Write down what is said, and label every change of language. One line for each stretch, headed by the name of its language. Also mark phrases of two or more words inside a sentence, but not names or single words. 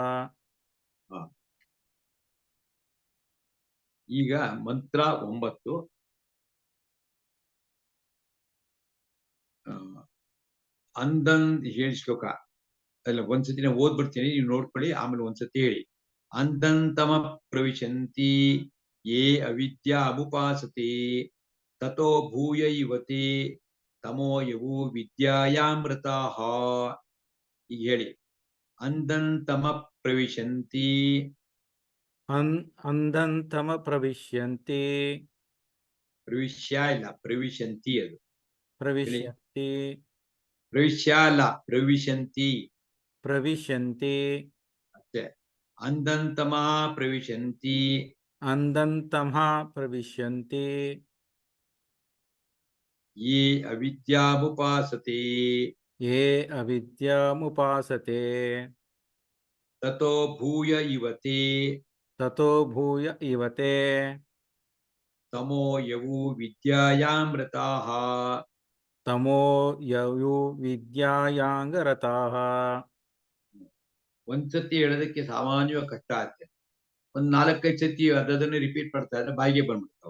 Kannada: ಈಗ ಮಂತ್ರ 9 ಅಂದಂದ್ ಹೇಳಿ ಶ್ಲೋಕ ಅಲ್ಲ, ಒಂದ್ಸತಿ ನಾನು ಓದ್ಬಿಡ್ತೀನಿ, ನೀವು ನೋಡ್ಕೊಳ್ಳಿ, ಆಮೇಲೆ ಒಂದ್ಸತಿ ಹೇಳಿ.
Sanskrit: ಅಂದಂತಮ ಪ್ರವಿಶಂತಿ ಯೇ ಅವಿದ್ಯಾ ಅಮುಪಾಸತೆ ತಥೋ ಭೂಯ ಇವತೆ ತಮೋ ಯವು ವಿದ್ಯಾಯಾಮೃತಾಃ.
Kannada: ಈಗ ಹೇಳಿ.
Sanskrit: ಅಂದಂತಮ ಪ್ರವಿಶಂತಿ ಅಂಧಂತಮ ಪ್ರವಿಶ್ಯಂತಿ
Kannada: ಪ್ರವಿಶ್ಯ ಇಲ್ಲ ಪ್ರವಿಶಂತಿ, ಅದು
Sanskrit: ಪ್ರವಿಶ್ಯಂತಿ
Kannada: ಪ್ರವಿಶ್ಯ ಅಲ್ಲ ಪ್ರವಿಶಂತಿ
Sanskrit: ಪ್ರವಿಶ್ಯಂತಿ
Kannada: ಅಷ್ಟೇ.
Sanskrit: ಅಂದಂತಮ ಪ್ರವಿಶಂತಿ ಅಂಧಂತಮ ಪ್ರವಿಶ್ಯಂತಿ ಯೇ ಅವಿದ್ಯಾಮುಪಾಸತೆ ಯೇ ಅವಿದ್ಯಾಮುಪಾಸತೆ ತಥೋ ಭೂಯ ಇವತೆ ತಥೋ ಭೂಯ ಇವತೆ ತಮೋ ಯವು ವಿದ್ಯಾಯಾಮೃತಾಃ. ತಮೋ ಯಯು ವಿದ್ಯಾಯಾಂಗರತಾಃ.
Kannada: ಒಂದ್ಸತಿ ಹೇಳೋದಕ್ಕೆ ಸಾಮಾನ್ಯವಾಗಿ ಕಷ್ಟ ಆಗುತ್ತೆ. ಒಂದ್ 4-5 ಸತಿ ಅದನ್ನು ರಿಪೀಟ್ ಮಾಡ್ತಾ ಇದ್ರೆ ಬಾಯಿಗೆ ಬಂದ್ಬಿಡ್ತಾವ.